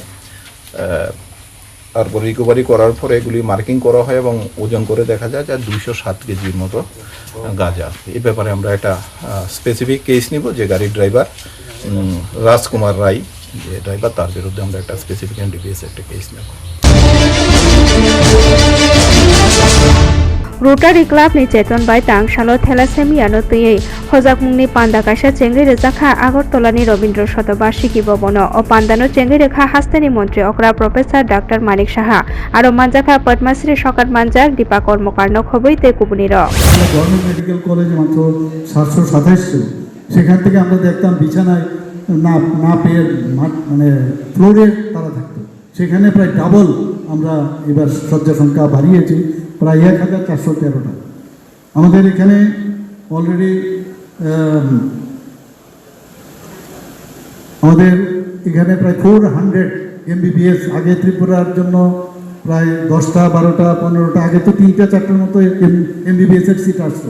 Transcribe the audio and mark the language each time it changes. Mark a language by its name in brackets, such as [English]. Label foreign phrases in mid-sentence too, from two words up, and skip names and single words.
[Bangla] তারপর রিকভারি করার পরে এগুলি মার্কিং করা হয় এবং ওজন করে দেখা যায় যে 207 কেজির মতো গাঁজা। এই ব্যাপারে আমরা একটা [English] specific case [Bangla] নিব যে গাড়ির ড্রাইভার রাজকুমার রায় যে ড্রাইভার, তার বিরুদ্ধে আমরা একটা [English] specific NDPS [Bangla] একটা কেস নেব। [Kok Borok] Rotary Club ni Cheton by Tang Shalo Thalassemia no tui Hojak mungni panda kaisa chengri rejakha Agartala ni Robindro Shotobashiki bobono o pandano chengri rekha hastani montri okra Professor Dr. Manik Saha aro manjaka Padmasri Shokat Manjak Deepa Kormokarno khobite kubuniro [English] government medical college [Bangla] মাত্র 727 ছিল। সেখান থেকে আমরা দেখতাম বিছানায় না পেয়ে মানে ফ্লোরে তারা থাকতো। সেখানে প্রায় ডাবল আমরা এবার শয্যা সংখ্যা বাড়িয়েছি, প্রায় 1413টা। আমাদের এখানে অলরেডি প্রায় 400 MBBS, আগে ত্রিপুরার জন্য প্রায় 10টা 12টা 15টা, আগে তো 3টা 4টার মতো MBBS এর সিট আসতো।